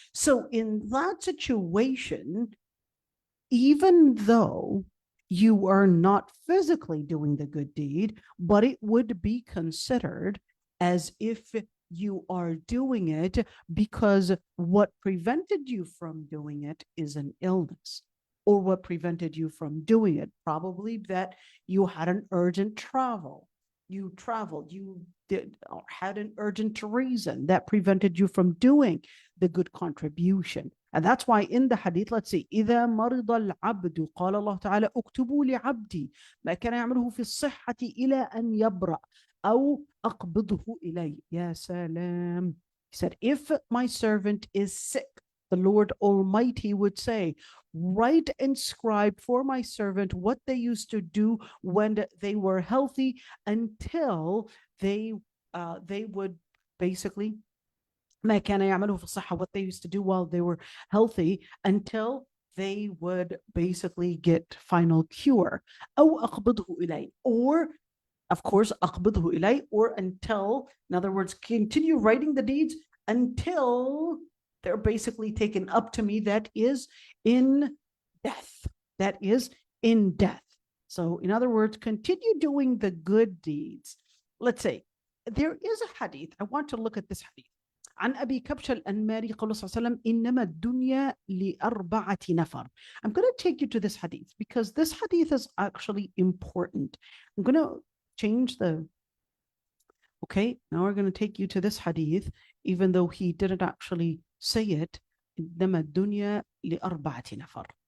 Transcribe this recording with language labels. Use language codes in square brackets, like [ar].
[en] So in that situation, even though you are not physically doing the good deed, but it would be considered as if you are doing it, because what prevented you from doing it is an illness, or what prevented you from doing it, probably that you had an urgent travel. You traveled, you did, or had an urgent reason that prevented you from doing the good contribution. And that's why in the hadith, let's see, [ar] إذا مرض العبد قال الله تعالى اكتبوا لعبدي ما كان يعمله في الصحة إلى أن يبرأ أو أقبضه إلي. يا سلام. [en] He said, if my servant is sick, the Lord Almighty would say, write and scribe for my servant what they used to do when they were healthy, until they would basically [ar] ما كان يعمله في الصحة, [en] what they used to do while they were healthy, until they would basically get final cure. [ar] أو أقبضه إلي, [en] or of course [ar] أقبضه إلي, [en] or until, in other words, continue writing the deeds until they're basically taken up to me, that is in death. That is in death. So in other words, continue doing the good deeds. Let's say there is a hadith. I want to look at this hadith. [ar] عن أبي كبش الأنماري قال صلى الله عليه وسلم إنما الدنيا لأربعة نفر. [en] I'm going to take you to this hadith because this hadith is actually important. I'm going to change the... Okay, now we're going to take you to this hadith, even though he didn't actually say it. [ar] إنما الدنيا لأربعة نفر.